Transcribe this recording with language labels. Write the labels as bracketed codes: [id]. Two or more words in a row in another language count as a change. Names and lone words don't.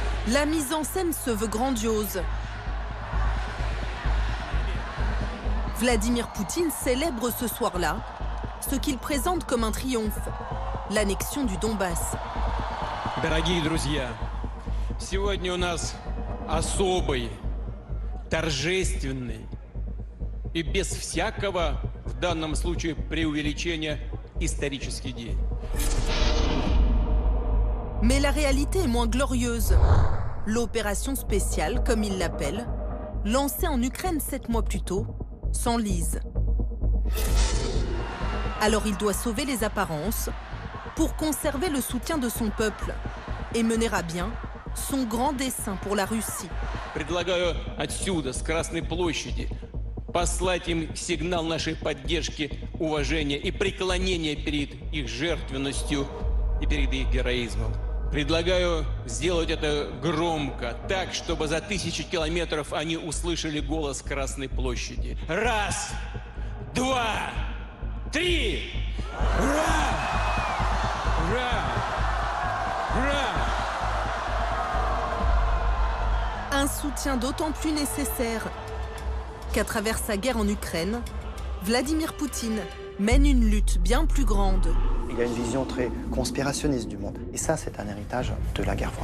[fr] La mise en scène se veut grandiose. Vladimir Poutine célèbre ce soir-là ce qu'il présente comme un triomphe, l'annexion du Donbass. [ru] Дорогие друзья, сегодня у нас особый, торжественный и без всякого, в данном случае, преувеличения, исторический день. [fr] Mais la réalité est moins glorieuse. L'opération spéciale, comme il l'appelle, lancée en Ukraine 7 mois plus tôt, s'enlise. Alors il doit sauver les apparences pour conserver le soutien de son peuple et mener à bien son grand dessein pour la Russie. [ru] Предлагаю отсюда, с Красной площади, послать им сигнал нашей поддержки, уважения и преклонения перед их жертвенностью и перед их героизмом. Предлагаю сделать это громко, так, чтобы за 1000 километров они услышали голос Красной площади. Раз, два, три! Ура! Ура! Ура! [fr] Un soutien d'autant plus nécessaire qu'à travers sa guerre en Ukraine, Vladimir Poutine mène une lutte bien plus grande. Il y a une vision très conspirationniste du monde. Et ça, c'est un héritage de la guerre froide.